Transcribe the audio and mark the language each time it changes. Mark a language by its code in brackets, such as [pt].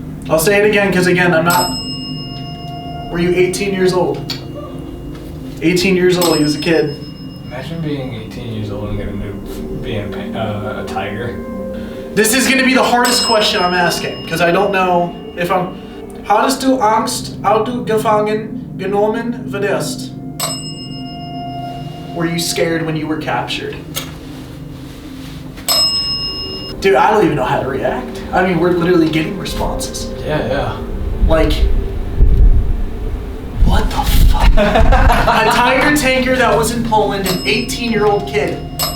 [en] I'll say it again, because again, I'm not... Were you 18 years old? 18 years old, he was a kid. Imagine being 18 years old and getting to be a tiger. This is going to be the hardest question I'm asking, because I don't know if I'm... [de] Hattest du Angst, als du gefangen genommen wurdest? [en] Were you scared when you were captured? Dude, I don't even know how to react. I mean, we're literally getting responses. Yeah. Like, what the fuck? A tiger tanker that was in Poland, an 18-year-old kid.